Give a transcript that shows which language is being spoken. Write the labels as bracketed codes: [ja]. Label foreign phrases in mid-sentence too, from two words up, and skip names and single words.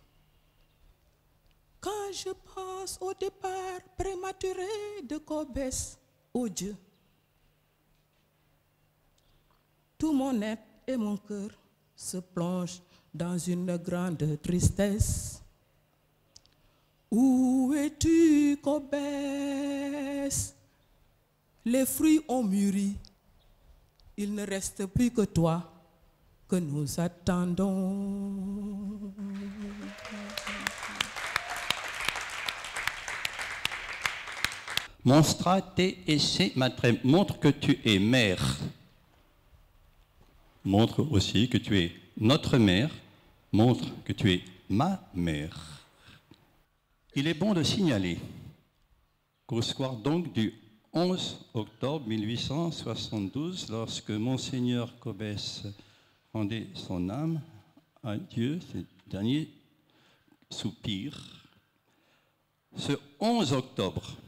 [fr] Quand je pense au départ prématuré de Kobes, oh Dieu, tout mon être et mon cœur se plongent dans une grande tristesse. Où es-tu, Kobes? Les fruits ont mûri. Il ne reste plus que toi que nous attendons. [la] Monstra te esse matrem, [fr] montre que tu es mère. Montre aussi que tu es notre mère, montre que tu es ma mère. Il est bon de signaler qu'au soir donc du 11 octobre 1872, lorsque Monseigneur Cobès rendait son âme à Dieu, ces derniers soupirs, ce 11 octobre,